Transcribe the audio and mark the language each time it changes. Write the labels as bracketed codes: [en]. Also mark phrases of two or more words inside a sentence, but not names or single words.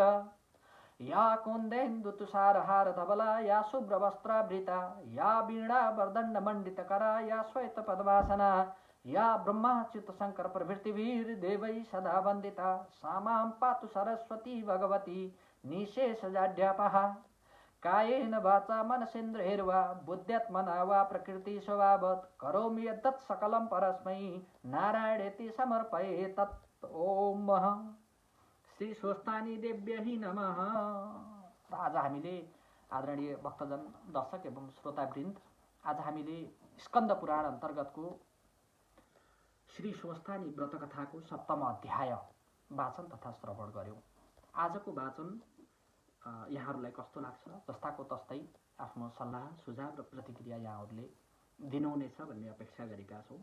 [sa] या कुन्देन्दु तुषारहार धवला या शुभ्रवस्त्रावृता या वीणा वरदण्ड मंडितकरा या श्वेत पद्मासना या ब्रह्माच्युत शंकर प्रभृतिभिर देवै सदा वन्दिता सा मां पातु सरस्वती भगवती निशेषजाड्यापहा कायेन वाचा मनसेन्द्रियैर्वा बुद्ध्यात्मना वा प्रकृति स्वभावत् करोमि यद्यत् सकलं परस्मै नारायणेति समर्पये तत्। ओम श्री स्वस्तानी देव्यै नमः। [ne] आज हामीले आदरणीय भक्तजन, दर्शक एवं श्रोतावृन्द, आज हामीले स्कन्द पुराण अन्तर्गतको श्री स्वस्तानी व्रतकथाको 7मो अध्याय वाचन तथा श्रवण गर्यौं। आजको वाचन यहाँहरूलाई कस्तो लाग्छ, जस्ताको तस्तै आफ्नो सल्लाह सुझाव र प्रतिक्रिया यहाँहरूले दिनुहुनेछ भन्ने अपेक्षा गरेका छौँ।